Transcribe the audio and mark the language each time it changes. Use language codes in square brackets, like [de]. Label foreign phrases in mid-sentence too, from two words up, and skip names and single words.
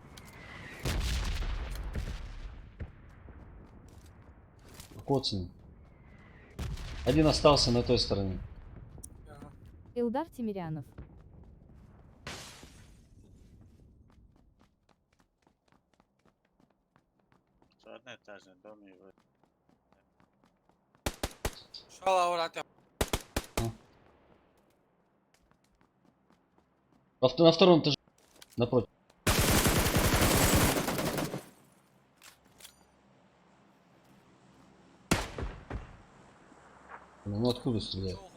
[ru] Коцан. Один остался на той стороне. Илдар Тимирянов. Одноэтажный дом и вы. [ar] إن شاء الله ورا [ru] На втором этаже. Напротив. Ну откуда стреляет?